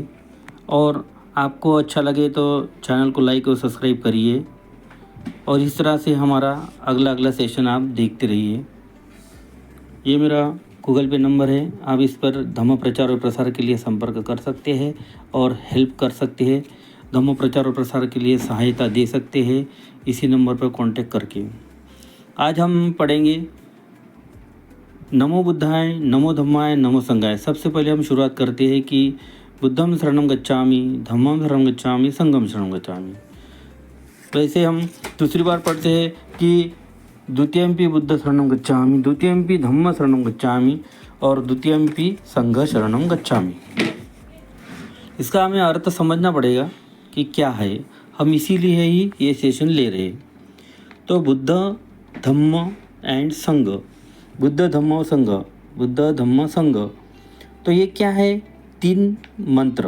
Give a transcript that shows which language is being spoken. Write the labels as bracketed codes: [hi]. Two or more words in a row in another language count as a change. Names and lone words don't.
[hi] और आपको अच्छा लगे तो चैनल को लाइक और सब्सक्राइब करिए और इस तरह से हमारा अगला सेशन आप देखते रहिए। ये मेरा गूगल पे नंबर है, आप इस पर धम्म प्रचार और प्रसार के लिए संपर्क कर सकते हैं और हेल्प कर सकते हैं। धम्म प्रचार और प्रसार के लिए सहायता दे सकते हैं इसी नंबर पर कांटेक्ट करके। आज हम पढ़ेंगे [sa] नमो बुद्धाय, नमो धम्माय, नमो संघाय। [hi] सबसे पहले हम शुरुआत करते हैं कि [pi] बुद्धम शरणं गच्छामि, धम्मं शरणं गच्छामि, संघं शरणं गच्छामि। [hi] वैसे हम दूसरी बार पढ़ते हैं कि [pi] द्वितीयम्पि बुद्ध शरणं गच्छामि, द्वितीयम्पि धम्म शरणं गच्छामि [hi] और [pi] द्वितीयम्पि संघ शरणं गच्छामि। [hi] इसका हमें अर्थ समझना पड़ेगा कि क्या है। हम इसीलिए ही ये सेशन ले रहे हैं। तो बुद्ध, धम्म एंड संघ, बुद्ध धम्म संघ, बुद्ध धम्म संघ। तो ये क्या है? 3 मंत्र।